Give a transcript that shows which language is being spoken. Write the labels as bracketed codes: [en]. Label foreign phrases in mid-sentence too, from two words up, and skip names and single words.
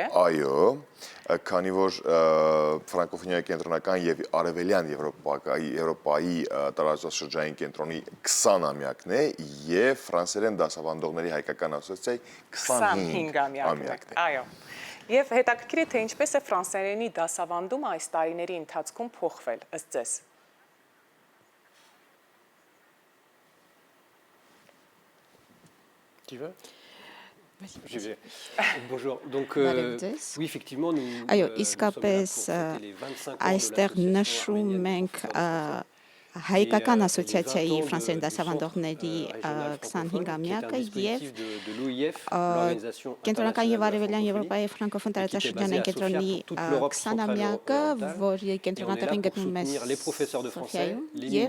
[hy] Այո, քանի որ ֆրանկոֆոնիայի կենտրոնական եւ արևելյան Եվրոպայի տարածաշրջանային կենտրոնի 20-ամյակն է եւ ֆրանսերեն դասավանդողների հայկական ասոցիացիայի 25-ամյակն է։ Այո։ Եվ հետաքրքիր է, թե ինչպես է ֆրանսերենի դասավանդումը այս տարիների ընթացքում փոխվել ըստ ձեզ։ [fr] Bonjour. Donc, oui, effectivement, nous [hy] իսկապես այստեղ նշում ենք Հայկական ասոցիացիայի ֆրանսերեն դասավանդողների 25-ամյակը եւ կենտրոնական եւ արևելյան Եվրոպայի ֆրանկոֆոն տարածաշրջանային կենտրոնի 20-ամյակը, որի կենտրոնատեղին գտնվում է Սոֆիայում, եւ